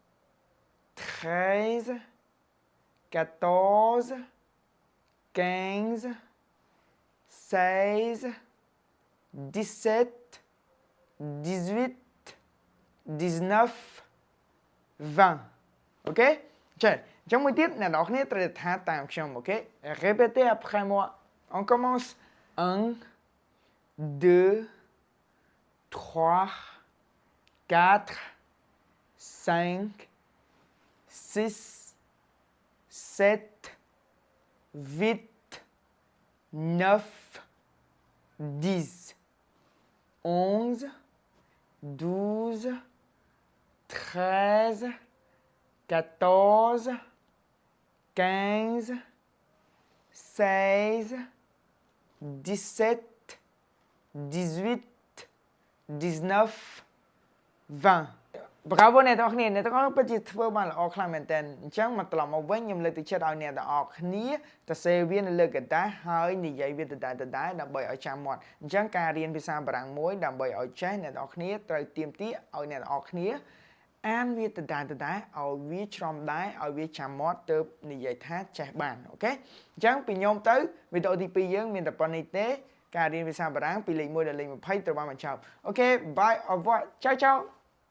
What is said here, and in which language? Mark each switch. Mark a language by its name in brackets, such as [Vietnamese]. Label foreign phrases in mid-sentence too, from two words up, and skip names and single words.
[French] 13 14 15 16 17 18 19 20 OK [Khmer] ចេះអញ្ចឹងមួយទៀតអ្នកនរគ្នាត្រូវថាតាមខ្ញុំ [French] OK répétez après moi on commence 1 2 3 4 5 6 7 8 9 10 11 12 [Khmer] 13 14 15 16 17 18 19 20 Bravo អ្នកទាំងអស់គ្នាអ្នកទាំងអស់ពិតជាធ្វើបានល្អខ្លាំងមែនទែន អញ្ចឹងមកត្រឡប់មកវិញខ្ញុំលើកទឹកចិត្តឲ្យអ្នកទាំងអស់គ្នាទៅសេវានៅលើកតាហើយនិយាយវាដដែលដើម្បីឲ្យចាំមាត់អញ្ចឹងការរៀនភាសាបារាំងមួយដើម្បីឲ្យចេះអ្នកទាំងអស់គ្នាត្រូវទៀមទាឲ្យអ្នកទាំងអស់គ្នាអានវាដដែលឲ្យវាច្រំដែរឲ្យវាចាំមាត់ទើបនិយាយថាចេះបានអូខេអញ្ចឹងពីខ្ញុំទៅវីដេអូទី2យើងមានតែប៉ុណ្្នេះទេការរៀនភាសាបារាំងពីលេខ1ដល់លេខ20ត្រូវបានបញ្ចប់អូខេ bye [French] au revoir [Italian] ciao ciao